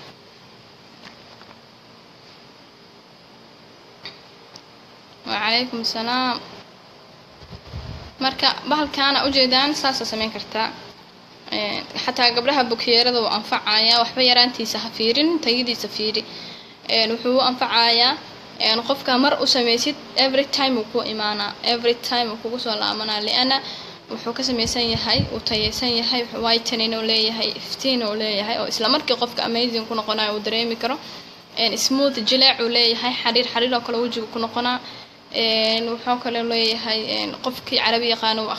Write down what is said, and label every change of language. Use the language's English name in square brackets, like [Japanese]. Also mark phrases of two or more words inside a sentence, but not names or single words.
[Arabic] وعليكم السلام [Somali] marka bahalkaana u jeedaan saas sameyn kartaa xataa gabdhaha bukeerada uu anfacaya waxba yaraantiisa ha fiirin tayadiisa fiiri wuxuu anfacayaa qofka mar u sameysid [English] every time [Somali] uu ku imaana [English] every time [Somali] uu kugu soo laamana leena wuxuu ka sameysan yahay uu tayeysan yahay whitening uu leeyahay iftiin uu leeyahay oo isla markii qofka amazing ku noqonayo uu dareemi karo smooth jilaac uu leeyahay xariir oo kale wajiga ku noqonaa wuxuu kale leeyahay qofkii carabi yaqaan uu